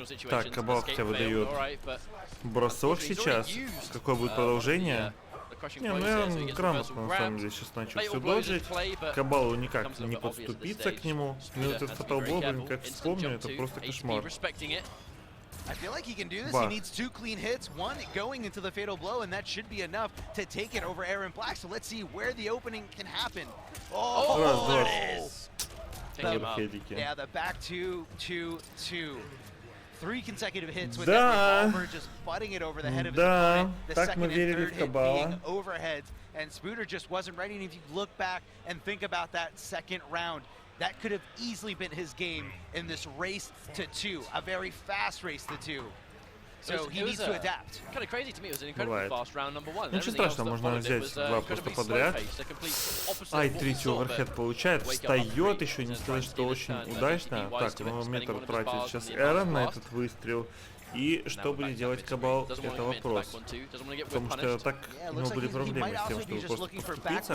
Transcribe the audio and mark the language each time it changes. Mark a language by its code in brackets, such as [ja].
[ru] Так, Кабал хотя бы дает бросок сейчас. Какое будет продолжение? Не, ну я грамотно на самом деле сейчас начал все доджить. Кабалу никак не подступиться к нему. Ну этот фаталблок, блин, как вспомню, это просто кошмар. [en] I feel like he can do this. He needs 2 clean hits, 1 going into the fatal blow, and that should be enough to take it over Aaron Black. So let's see where the opening can happen. Oh, there it is. Yeah, the back 2, 2, 2. 3 consecutive hits with that revolver, just butting it over the head of his opponent. The second and third hit being overheads, and Spooter just wasn't ready. And if you look back and think about that second round, that could have easily been his game in this race to 2, a very fast race to 2. So he needs to adapt. Kind of crazy to me. It was an incredibly fast round number 1. [ru] Ничего страшного, можно взять 2 просто подряд. Ай, 3-й оверхед получает, встает, еще не сказать, что очень удачно. Так, метр тратит сейчас Эрон на этот выстрел. И что будет делать Кабал, это вопрос. Потому что так у него были проблемы с тем, чтобы просто подступиться.